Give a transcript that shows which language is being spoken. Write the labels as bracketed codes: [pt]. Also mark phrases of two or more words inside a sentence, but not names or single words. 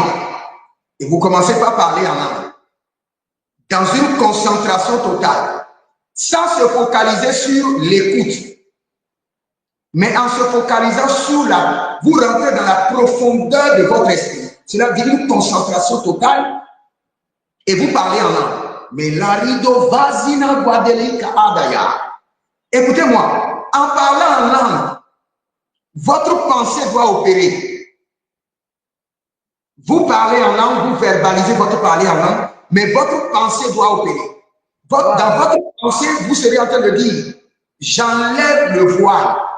[fr] Et vous commencez par parler en langue. Dans une concentration totale. Sans se focaliser sur l'écoute. Mais en se focalisant sur vous rentrez dans la profondeur de votre esprit. Cela veut dire une concentration totale et vous parlez en langue. Mais l'arido vazina guadelika adaya. Écoutez-moi, en parlant en langue, votre pensée doit opérer. Vous parlez en langue, vous verbalisez votre parler en langue, mais votre pensée doit opérer. Dans votre pensée, vous serez en train de dire, j'enlève le voile.